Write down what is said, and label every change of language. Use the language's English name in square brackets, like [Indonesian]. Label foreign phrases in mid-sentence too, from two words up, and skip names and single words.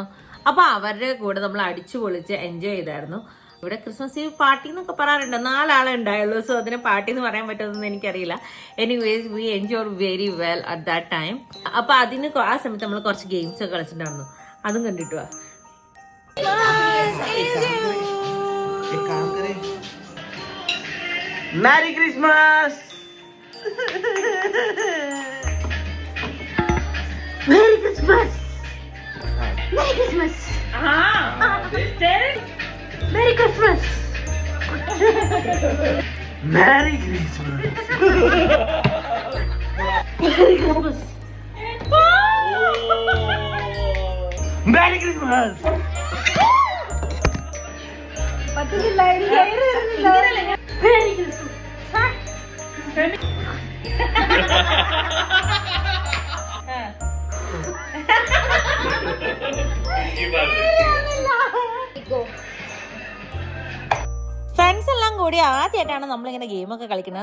[Malayalam] അപ്പോൾ അവരുടെ കൂടെ നമ്മൾ അടിച്ചു പൊളിച്ച് എൻജോയ് ചെയ്തായിരുന്നു. ഇവിടെ [English] Christmas Eve party [Malayalam] എന്നൊക്കെ പറയാറുണ്ട്, 4 ആളെ ഉണ്ടായുള്ളൂ. സോ അതിനെ പാർട്ടി എന്ന് പറയാൻ പറ്റുമെന്ന് എനിക്കറിയില്ല. [English] anyways we enjoy very well at that time. [Malayalam] അപ്പോൾ അതിന് ആ സമയത്ത് നമ്മൾ കുറച്ച് ഗെയിംസ് ഒക്കെ കളിച്ചിട്ടുണ്ടായിരുന്നു. അതും കണ്ടിട്ട് വാ. [English] Merry Christmas! Merry Christmas! Merry Christmas! Merry Christmas! Merry Christmas! Merry Christmas! Merry Christmas! Merry Christmas! [Malayalam] ഫ്രണ്ട്സ് എല്ലാം കൂടി ആദ്യമായിട്ടാണ് നമ്മളിങ്ങനെ ഗെയിമൊക്കെ കളിക്കുന്നത്.